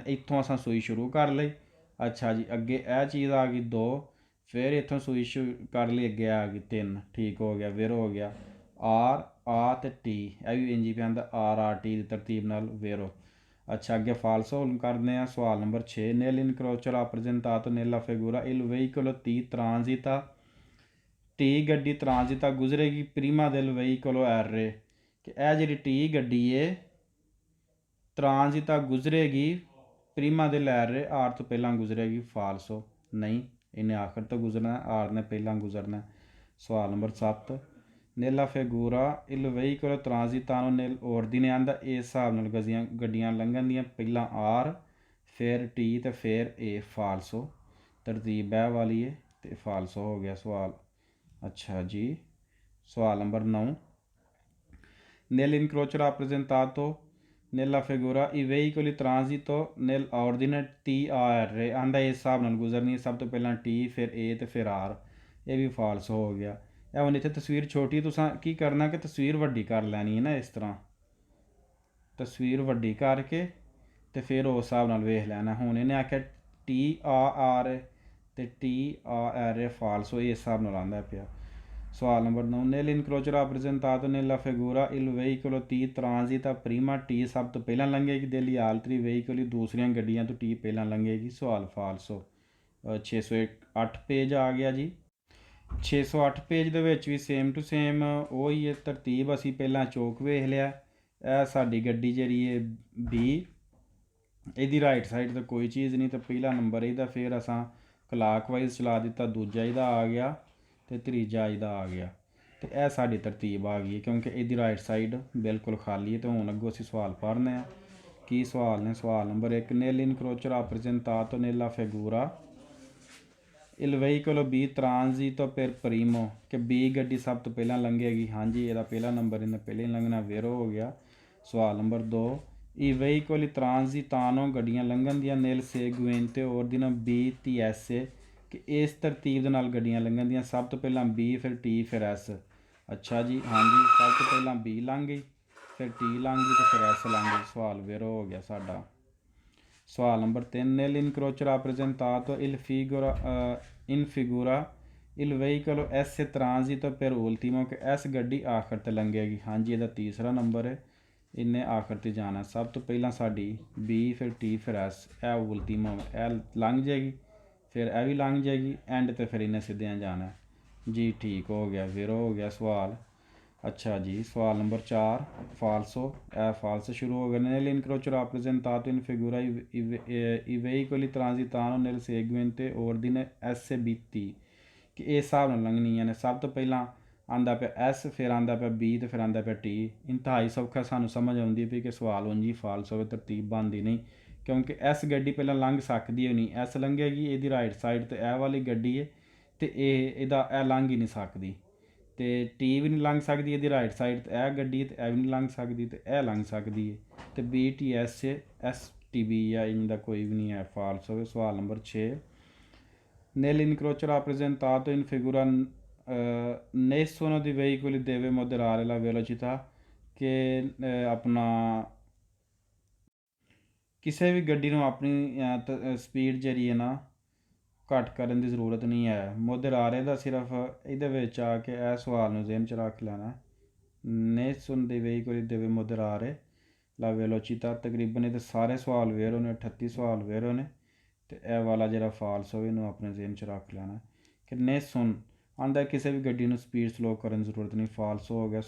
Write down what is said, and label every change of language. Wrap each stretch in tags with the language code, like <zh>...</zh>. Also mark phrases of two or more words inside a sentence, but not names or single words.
<pa>ਇੱਥੋਂ ਅਸਾਂ ਸੂਈ ਸ਼ੁਰੂ ਕਰ ਲਈ। ਅੱਛਾ ਜੀ, ਅੱਗੇ ਇਹ ਚੀਜ਼ ਆ ਗਈ 2, ਫਿਰ ਇੱਥੋਂ ਸੂਈ ਕਰ ਲਈ, ਅੱਗੇ ਆ ਗਈ 3। ਠੀਕ ਹੋ ਗਿਆ। ਫਿਰ ਹੋ ਗਿਆ ਆਰ ਆ ਤੇ ਟੀ, ਇਹ ਵੀ ਇੰਜੀ ਪਿਆ ਆਂਦਾ ਆਰ ਆਰ ਟੀ ਦੀ ਤਰਤੀਬ ਨਾਲ। ਵੇਰੋ। ਅੱਛਾ, ਅੱਗੇ ਫਾਲਸੋ ਕਰਦੇ ਹਾਂ। ਸਵਾਲ ਨੰਬਰ 6,</pa> <it>nel incrocio rappresentato nella figura il veicolo T transita।</it> <pa>ਟੀ ਗੱਡੀ ਟ੍ਰਾਂਜ਼ਿਟਾ ਗੁਜ਼ਰੇਗੀ</pa> <it>prima del veicolo</it> <pa>R। ਕਿ ਇਹ ਜਿਹੜੀ ਟੀ ਗੱਡੀ ਹੈ ਟ੍ਰਾਂਜ਼ਿਟਾ ਗੁਜ਼ਰੇਗੀ ਪ੍ਰੀਮਾ ਦੇ R, ਆਰ ਤੋਂ ਪਹਿਲਾਂ ਗੁਜ਼ਰੇਗੀ। ਫਾਲਸੋ, ਨਹੀਂ, ਇਹਨੇ ਆਖਰ ਤੋਂ ਗੁਜ਼ਰਨਾ, ਆਰ ਨੇ ਪਹਿਲਾਂ ਗੁਜ਼ਰਨਾ। ਸਵਾਲ ਨੰਬਰ 7,</pa> <it>nella figura il veicolo transitano nel ordine।</it> <pa>ਆਂਦਾ ਇਸ ਹਿਸਾਬ ਨਾਲ ਗੱਡੀਆਂ ਲੰਘਣ ਦੀਆਂ, ਪਹਿਲਾਂ ਆਰ, ਫਿਰ ਟੀ ਤੇ ਫਿਰ ਏ। ਫਾਲਸੋ, ਤਰਤੀਬ ਇਹ ਵਾਲੀ ਹੈ ਤੇ ਫਾਲਸੋ ਹੋ ਗਿਆ ਸਵਾਲ। ਅੱਛਾ ਜੀ, ਸਵਾਲ ਨੰਬਰ 9,</pa> <it>nell'incrocio rappresentato nella figura i veicoli transito nell'ordine T A R।</it> <pa>ਆਂਦਾ ਇਸ ਹਿਸਾਬ ਨਾਲ ਗੁਜ਼ਰਨੀ ਹੈ, ਸਭ ਤੋਂ ਪਹਿਲਾਂ ਟੀ, ਫਿਰ ਏ ਤੇ ਫਿਰ ਆਰ। ਇਹ ਵੀ ਫਾਲਸ ਹੋ ਗਿਆ। ਇਹ ਹੁਣ ਇੱਥੇ ਤਸਵੀਰ ਛੋਟੀ, ਤੁਸੀਂ ਕੀ ਕਰਨਾ ਕਿ ਤਸਵੀਰ ਵੱਡੀ ਕਰ ਲੈਣੀ ਹੈ ਨਾ, ਇਸ ਤਰ੍ਹਾਂ ਤਸਵੀਰ ਵੱਡੀ ਕਰਕੇ ਤੇ ਫਿਰ ਉਸ ਹਿਸਾਬ ਨਾਲ ਵੇਖ ਲੈਣਾ। ਹੁਣ ਇਹਨੇ ਆਖਿਆ ਟੀ ਆ ਆਰ ਤੇ ਟੀ ਆ ਆਰ ਫਾਲਸ ਹੋਈ, ਇਸ ਹਿਸਾਬ ਨਾਲ ਆਉਂਦਾ ਪਿਆ। ਸਵਾਲ ਨੰਬਰ 9,</pa> <it>nell'incrocio rappresentato nella figura il veicolo T transita prima T।</it> <pa>ਸਭ ਤੋਂ ਪਹਿਲਾਂ ਲੰਘੇਗੀ</pa> <it>degli altri veicoli।</it> <pa>ਦੂਸਰੀਆਂ ਗੱਡੀਆਂ ਤੋਂ ਟੀ ਪਹਿਲਾਂ ਲੰਘੇਗੀ। ਸਵਾਲ ਫਾਲਸੋ। 608 ਪੇਜ ਆ ਗਿਆ ਜੀ। 608 ਪੇਜ ਦੇ ਵਿੱਚ ਵੀ</pa> <en>same to same</en> <pa>ਉਹੀ ਹੈ ਤਰਤੀਬ। ਅਸੀਂ ਪਹਿਲਾਂ ਚੌਕ ਵੇਖ ਲਿਆ। ਇਹ ਸਾਡੀ ਗੱਡੀ ਜਿਹੜੀ ਹੈ ਬੀ, ਇਹਦੀ</pa> <en>right side</en> <pa>'ਤੇ ਕੋਈ ਚੀਜ਼ ਨਹੀਂ, ਤਾਂ ਪਹਿਲਾ ਨੰਬਰ ਇਹਦਾ। ਫਿਰ ਅਸਾਂ ਕਲਾਕਵਾਈਜ਼ ਚਲਾ ਦਿੱਤਾ, ਦੂਜਾ ਇਹਦਾ ਆ ਗਿਆ ਤੇ ਤੀਜਾ ਇਹਦਾ ਆ ਗਿਆ। ਤੇ ਇਹ ਸਾਡੀ ਤਰਤੀਬ ਆ ਗਈ ਹੈ ਕਿਉਂਕਿ ਇਹਦੀ</pa> <en>right side</en> <pa>ਬਿਲਕੁਲ ਖਾਲੀ ਹੈ। ਤੇ ਹੁਣ ਅੱਗੋਂ ਅਸੀਂ ਸਵਾਲ ਪੜ੍ਹਨੇ ਆ ਕੀ ਸਵਾਲ ਨੇ। ਸਵਾਲ ਨੰਬਰ 1,</pa> <it>nel incrocio rappresentato nella figura il veicolo B transito per primo,</it> <pa>ਕਿ B ਗੱਡੀ ਸਭ ਤੋਂ ਪਹਿਲਾਂ ਲੰਘੇਗੀ। ਹਾਂਜੀ, ਇਹਦਾ ਪਹਿਲਾ ਨੰਬਰ ਇਹਨੇ ਪਹਿਲੇ ਹੀ ਲੰਘਣਾ, ਵੇਰੋ ਹੋ ਗਿਆ। ਸਵਾਲ ਨੰਬਰ 2,</pa> <it>i veicoli transitano,</it> <pa>ਗੱਡੀਆਂ ਲੰਘਣ ਦੀਆਂ</pa> <it>nel seguente ordine B T S,</it> <pa>ਕਿ ਇਸ ਤਰਤੀਬ ਦੇ ਨਾਲ ਗੱਡੀਆਂ ਲੰਘਣ ਦੀਆਂ, ਸਭ ਤੋਂ ਪਹਿਲਾਂ B, ਫਿਰ T, ਫਿਰ S। ਅੱਛਾ ਜੀ, ਹਾਂਜੀ, ਸਭ ਤੋਂ ਪਹਿਲਾਂ B ਲੰਘ ਗਈ, ਫਿਰ T ਲੰਘ ਗਈ, ਤੇ ਫਿਰ S ਲੰਘ ਗਈ। ਸਵਾਲ ਵੇਰੋ ਹੋ ਗਿਆ ਸਾਡਾ। ਸਵਾਲ ਨੰਬਰ 3,</pa> <it>nel incrocio rappresentato in figura il veicolo S transito per ultimo,</it> <pa>ਕਿ S ਗੱਡੀ ਆਖਰ ਤੇ ਲੰਘੇਗੀ। ਹਾਂਜੀ, ਇਹਦਾ ਤੀਸਰਾ ਨੰਬਰ ਹੈ, ਇਹਨੇ ਆਖਰ ਤੇ ਜਾਣਾ। ਸਭ ਤੋਂ ਪਹਿਲਾਂ ਸਾਡੀ B, ਫਿਰ T, ਫਿਰ S, ਇਹ ਉਲਟੀਮੋ, ਇਹ ਲੰਘ ਜਾਏਗੀ, ਫਿਰ ਇਹ ਵੀ ਲੰਘ ਜਾਏਗੀ, ਐਂਡ ਤੇ ਫਿਰ ਇਹਨੇ ਸਿੱਧਿਆਂ ਜਾਣਾ। ਜੀ ਠੀਕ ਹੋ ਗਿਆ, ਵੇਰੋ ਹੋ ਗਿਆ ਸਵਾਲ। ਅੱਛਾ ਜੀ, ਸਵਾਲ ਨੰਬਰ 4, ਫਾਲਸੋ, ਇਹ ਫਾਲਸ ਸ਼ੁਰੂ ਹੋ ਗਿਆ।</pa> <it>nel incrocio rappresentato in figura i veicoli transitano nel seguente ordine S B T,</it> <pa>ਕਿ ਇਹ ਹਿਸਾਬ ਨਾਲ ਲੰਘਣੀਆਂ ਨੇ। ਸਭ ਤੋਂ ਪਹਿਲਾਂ ਆਉਂਦਾ ਪਿਆ S, ਫਿਰ ਆਉਂਦਾ ਪਿਆ B, ਤੇ ਫਿਰ ਆਉਂਦਾ ਪਿਆ T। ਇੰਤਹਾਈ ਸੌਖਾ ਸਾਨੂੰ ਸਮਝ ਆਉਂਦੀ ਵੀ ਕਿ ਸਵਾਲ ਉਂਝ ਹੀ ਫਾਲਸ ਹੋਵੇ, ਤਰਤੀਬ ਬਣਦੀ ਨਹੀਂ, ਕਿਉਂਕਿ S ਗੱਡੀ ਪਹਿਲਾਂ ਲੰਘ ਸਕਦੀ ਹੋ ਨਹੀਂ। S ਲੰਘੇਗੀ, ਇਹਦੀ</pa> <en>right side</en> <pa>'ਤੇ ਇਹ ਵਾਲੀ ਗੱਡੀ ਹੈ, ਅਤੇ ਇਹ ਲੰਘ ਹੀ ਨਹੀਂ ਸਕਦੀ। ਅਤੇ T ਵੀ ਨਹੀਂ ਲੰਘ ਸਕਦੀ, ਇਹਦੀ</pa> <en>right side</en> <pa>'ਤੇ ਇਹ ਗੱਡੀ, ਅਤੇ ਇਹ ਵੀ ਨਹੀਂ ਲੰਘ ਸਕਦੀ, ਅਤੇ ਇਹ ਲੰਘ ਸਕਦੀ ਹੈ। ਅਤੇ B T S S T B ਆ, ਇਹਦਾ ਕੋਈ ਵੀ ਨਹੀਂ ਹੈ, ਫਾਲਸ ਹੋਵੇ। ਸਵਾਲ ਨੰਬਰ 6,</pa> <it>nel incrocio rappresentato in figura nessuno dei veicoli deve moderare la velocità,</it> <pa>ਕਿ ਆਪਣਾ ਕਿਸੇ ਵੀ ਗੱਡੀ ਨੂੰ ਆਪਣੀ ਸਪੀਡ ਜਿਹੜੀ ਹੈ ਨਾ ਘੱਟ ਕਰਨ ਦੀ ਜ਼ਰੂਰਤ ਨਹੀਂ ਹੈ। ਮੁਦਰਾਰੇ ਦਾ ਸਿਰਫ ਇਹਦੇ ਵਿੱਚ ਆ ਕੇ ਇਹ ਸਵਾਲ ਨੂੰ ਜ਼ਿਹਨ 'ਚ ਰੱਖ ਲੈਣਾ।</pa> <it>nessuno dei veicoli deve moderare la velocità,</it> <pa>ਤਕਰੀਬਨ ਇਹਦੇ ਸਾਰੇ ਸਵਾਲ ਵੇਰੋ ਨੇ, 38 ਸਵਾਲ ਵੇਰੋ ਨੇ, ਅਤੇ ਇਹ ਵਾਲਾ ਜਿਹੜਾ ਫਾਲਸ ਹੋਵੇ ਇਹਨੂੰ ਆਪਣੇ ਜ਼ਿਹਨ 'ਚ ਰੱਖ ਲੈਣਾ ਕਿ nessuno ਆਉਂਦਾ ਕਿਸੇ ਵੀ ਗੱਡੀ ਨੂੰ ਸਪੀਡ ਸਲੋ ਕਰਨ ਦੀ ਜ਼ਰੂਰਤ ਨਹੀਂ, ਫਾਲਸ ਹੋ ਗਿਆ।</pa>